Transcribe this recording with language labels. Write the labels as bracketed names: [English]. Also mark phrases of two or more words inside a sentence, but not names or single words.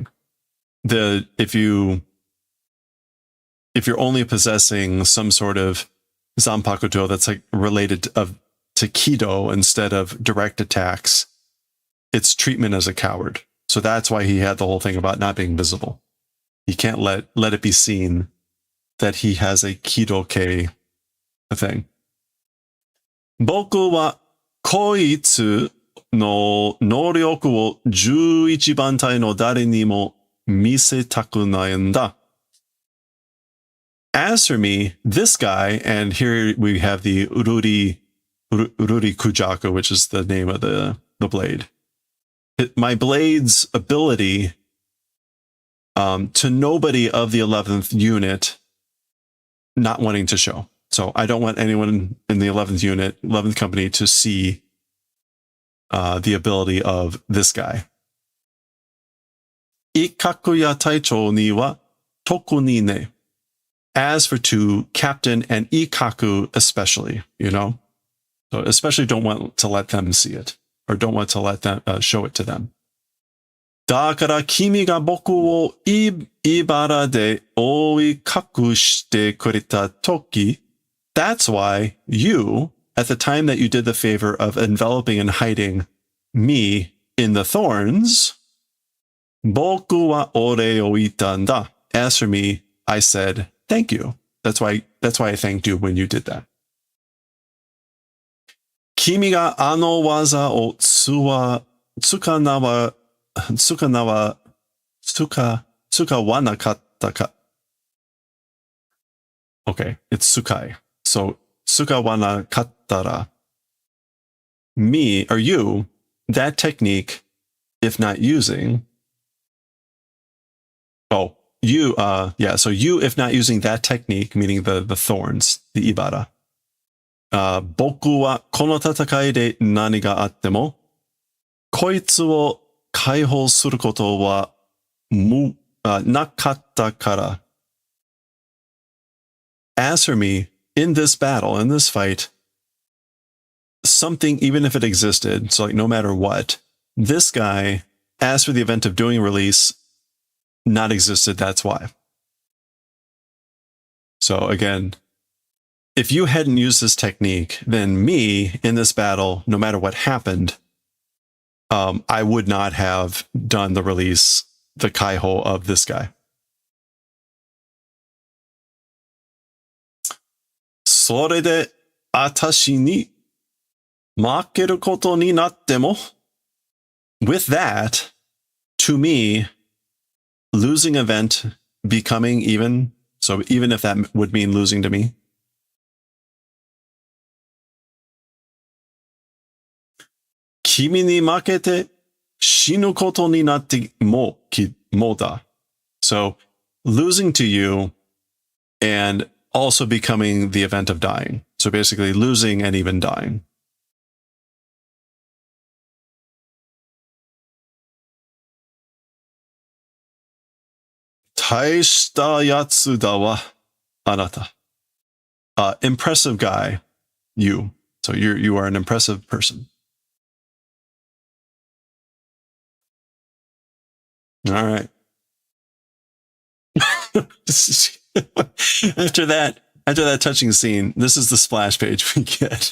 [English] If you're only possessing some sort of Zanpakuto that's like related to Kido instead of direct attacks, it's treatment as a coward. So that's why he had the whole thing about not being visible. He can't let it be seen that he has a Kido-kei thing. [Japanese] 僕はこいつの能力を 11 番隊の誰にも見せたくないんだ. [English] As for me, this guy, and here we have the Ururi Kujaku, which is the name of the blade. My blade's ability to nobody of the 11th unit not wanting to show. So I don't want anyone in the 11th unit, 11th company to see the ability of this guy. [Japanese] 一角や隊長にはとくにね. [English] As for to Captain and Ikaku especially, you know? So especially don't want to let them see it, or don't want to let them show it to them. [Japanese] だから君が僕を茨でおいかくしてくれた時. [English] That's why you, at the time that you did the favor of enveloping and hiding me in the thorns, [Japanese] 僕はおれをいたんだ. [English] As for me, I said, thank you. That's why I thanked you when you did that. [Japanese] 君があの技を使わなかったか. [English] Okay, it's tsukai. So tsukawanakattara. Me, or you, that technique, if not using. Oh, you, so you, if not using that technique, meaning the thorns, the ibara. [Japanese] 僕はこの戦いで何があっても、こいつを解放することはなかったから. [English] As for me, in this battle, in this fight, something, even if it existed, so like no matter what, this guy, as for the event of doing release, not existed, that's why. So again, if you hadn't used this technique, then me, in this battle, no matter what happened, I would not have done the release, the Kaiho of this guy. [Japanese] それであたしに負けることになっても. [English] With that, to me, losing event becoming even. So even if that would mean losing to me. [Japanese] 君に負けて死ぬことになってもだ. [English] So losing to you and also becoming the event of dying. So basically losing and even dying. [Japanese] 大した奴だわあなた. [English] Impressive guy, you. So you are an impressive person. All right. after that touching scene, this is the splash page we get.